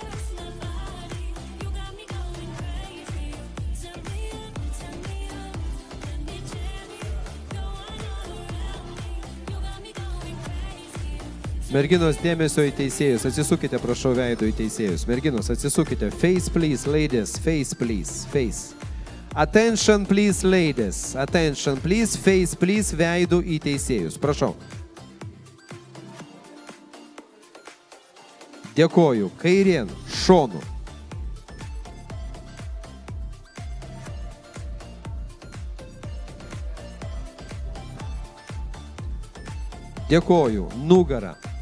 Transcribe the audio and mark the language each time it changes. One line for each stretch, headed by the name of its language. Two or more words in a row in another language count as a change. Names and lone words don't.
Lithuanian: Merginos, dėmesio į teisėjus. Atsisukite, prašau, veido į teisėjus. Merginos, atsisukite.
English: Face, please, ladies. Face, please. Face. Attention, please, ladies. Attention, please. Face, please,
Lithuanian: veido į teisėjus. Prašau. Dėkoju. Kairėn, šonu. Dėkoju. Nugarą.